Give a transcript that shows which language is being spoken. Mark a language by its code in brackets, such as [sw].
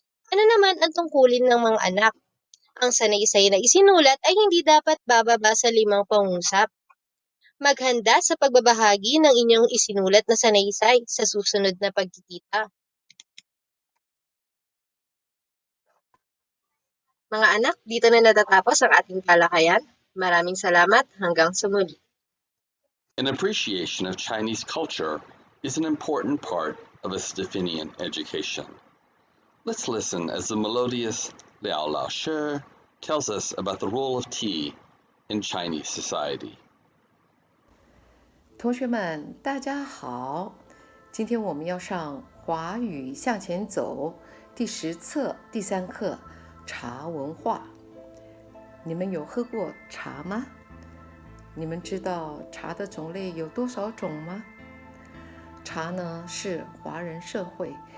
[tl] Ano naman ang tungkulin ng mga anak? Ang sanaysay na isinulat ay hindi dapat bababa sa 5 pangusap. Maghanda sa pagbabahagi ng inyong isinulat na sanaysay sa susunod na pagkikita. Mga anak, dito na natatapos ang ating talakayan. Maraming salamat hanggang sa muli. [en] An appreciation of Chinese culture is an important part of a Stephenian education. Let's listen as the melodious Liao Lao Shi tells us about the role of tea in Chinese society. [zh] 同学们，大家好！今天我们要上华语向前走第10册第3课茶文化。你们有喝过茶吗？你们知道茶的种类有多少种吗？茶呢，是华人社会